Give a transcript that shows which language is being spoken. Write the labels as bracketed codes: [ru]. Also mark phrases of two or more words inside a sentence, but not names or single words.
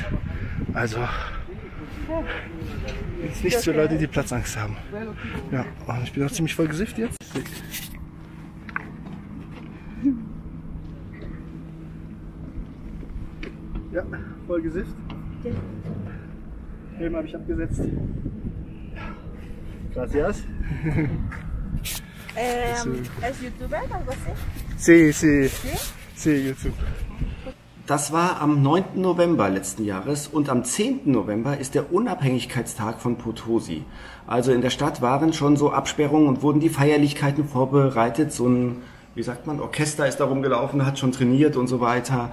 [de] Also ist nichts für Leute, die Platzangst haben. Ja, und ich bin auch ziemlich voll gesifft jetzt. Ja, voll gesifft. Helm habe ich abgesetzt. [es] Gracias. ¿Es youtuber o algo así? Sí, sí. Sí, YouTube. [de] Das war am 9. November letzten Jahres und am 10. November ist der Unabhängigkeitstag von Potosi. Also in der Stadt waren schon so Absperrungen und wurden die Feierlichkeiten vorbereitet. So ein, wie sagt man, Orchester ist da rumgelaufen, hat schon trainiert und so weiter.